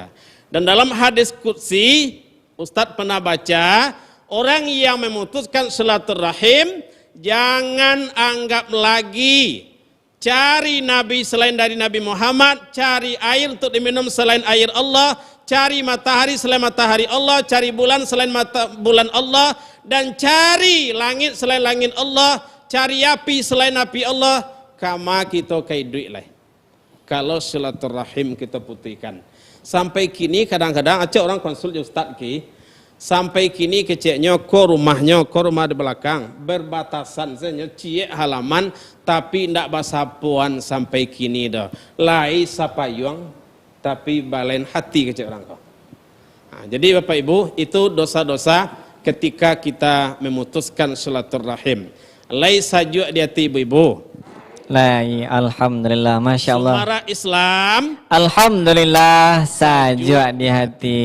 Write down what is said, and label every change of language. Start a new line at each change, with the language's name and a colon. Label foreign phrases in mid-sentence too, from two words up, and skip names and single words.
Indonesian: Dan dalam hadis qudsi, Ustadz pernah baca, orang yang memutuskan silaturahim jangan anggap lagi cari nabi selain dari Nabi Muhammad, cari air untuk diminum selain air Allah, cari matahari selain matahari Allah, cari bulan selain bulan Allah, dan cari langit selain langit Allah, cari api selain api Allah.
Minangkabau: Kama kita kayak duit lah. Kalau silaturahim kita putihkan. Sampai kini kadang-kadang acak orang konsul Ustaz ki, sampai kini keceknya ko rumah di belakang berbatasan saja cie halaman, tapi ndak basapuan sampai kini dah. Lai sapayuang tapi balen hati kecek orang kau.
Indonesian: Nah, jadi Bapak Ibu, itu dosa-dosa ketika kita memutuskan silaturahim.
Minangkabau: Lai sajuk di hati ibu-ibu.
Indonesian: Lai, alhamdulillah,
Arabic: masya Allah.
Indonesian: Suara Islam.
Minangkabau: Alhamdulillah, sajuk di hati.